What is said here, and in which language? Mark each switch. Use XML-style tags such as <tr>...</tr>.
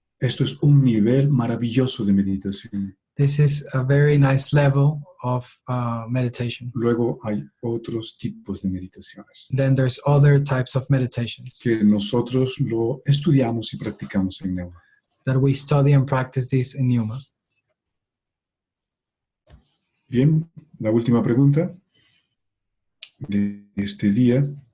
<es>Esto es un nivel maravilloso de meditación.</es> <en>This is a very nice level of meditation.</en> <es>Luego hay otros tipos de meditaciones</es> <en>Then there's other types of meditations</en> <es>que nosotros lo estudiamos y practicamos en Neuma.</es> <en>that we study and practice this in Yuma.</en> <es>Bien, la última pregunta de este día.</es>